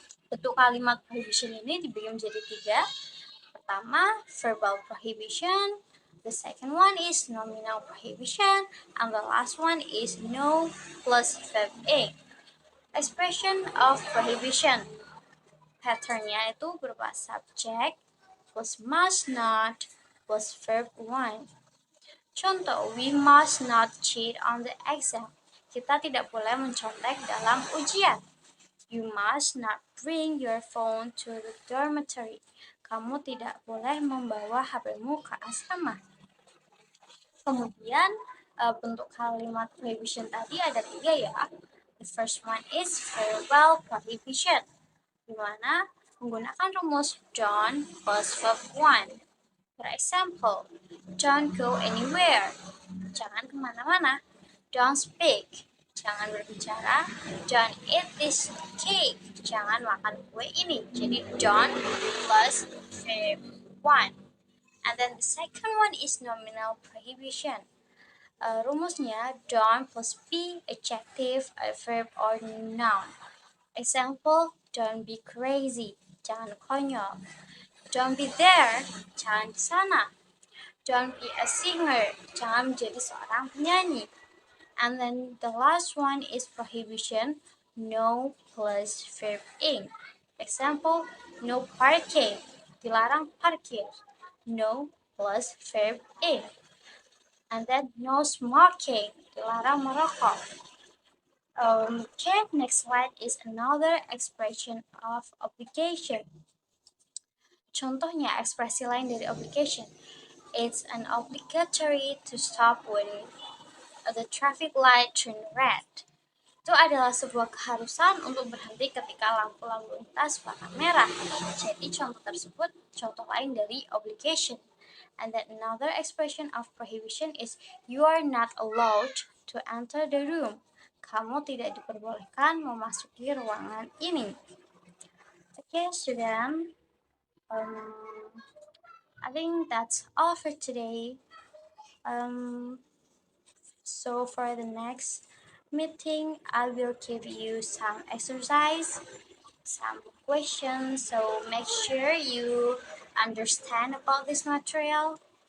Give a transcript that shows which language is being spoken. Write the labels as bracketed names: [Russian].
[Indonesian] Bentuk kalimat prohibition ini dibagi menjadi tiga. Pertama, verbal prohibition. [English] The second one is nominal prohibition. And the last one is no plus verb a. Expression of prohibition. [Indonesian] Patternnya itu berupa [English] subject plus must not plus verb one. Contoh, we must not cheat on the exam. [Indonesian] Kita tidak boleh mencontek dalam ujian. [English] You must not bring your phone to the dormitory. [Indonesian] Kamu tidak boleh membawa HP-mu ke asrama. Kemudian bentuk kalimat prohibition tadi ada tiga ya. [English] The first one is verbal prohibition, [Indonesian] di mana menggunakan rumus [English] don't plus verb one. For example, don't go anywhere. [Indonesian] Jangan kemana-mana. [English] Don't speak. [Indonesian] Jangan berbicara. [English] Don't eat this cake. [Indonesian] Jangan makan kue ini. [English] Jadi don't plus verb one. And then the second one is nominal prohibition. Rumusnya don't plus be, adjective, a verb, or noun. Example, don't be crazy, [Indonesian] jangan konyol. [English] Don't be there, [Indonesian] jangan di sana. [English] Don't be a singer, [Indonesian] jangan menjadi seorang penyanyi. [English] And then the last one is prohibition, no plus verb in. Example, no parking, [Indonesian] dilarang parkir. [English] No plus verb in. And then no smoking, [Indonesian] dilarang merokok. [English] Okay, next slide is another expression of obligation. [Indonesian] Contohnya, ekspresi lain dari obligation. [English] It's an obligatory to stop when the traffic light turn red. [Indonesian] Itu adalah sebuah keharusan untuk berhenti ketika lampu lalu lintas warna merah. Jadi contoh tersebut contoh lain dari obligation. [English] And then another expression of prohibition is you are not allowed to enter the room. [Indonesian] Kamu tidak diperbolehkan memasuki ruangan ini. [English] Okay, student. I think that's all for today. So for the next meeting, I will give you some exercise, some questions. So make sure you understand about this material.